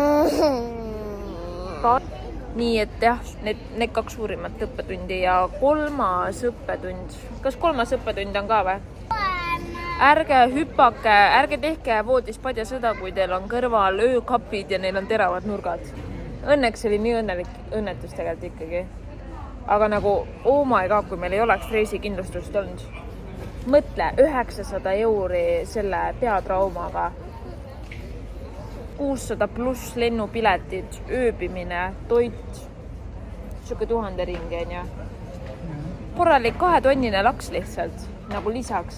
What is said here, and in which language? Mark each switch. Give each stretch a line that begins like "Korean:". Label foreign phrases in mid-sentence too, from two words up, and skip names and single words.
Estonian: Nii, et jah, need 2 suurimat õppetundi ja 3. õppetund. Kas 3. õppetund on ka või? Ärge hüppake, ärge tehke voodis padjasõda, kui teil on kõrval öökapid ja neil on teravad nurgad. Õnneks oli nii õnnetus tegelikult ikkagi. Aga nagu,
English: oh my god,
Estonian: kui meil ei oleks reisikindlustust olnud. Mõtle, 900 € selle peatraumaga. 600 pluss lennupiletid, ööbimine, toit. Siuke 1000 ringi on ja. Korralik 2-tonnine laks lihtsalt, nagu lisaks.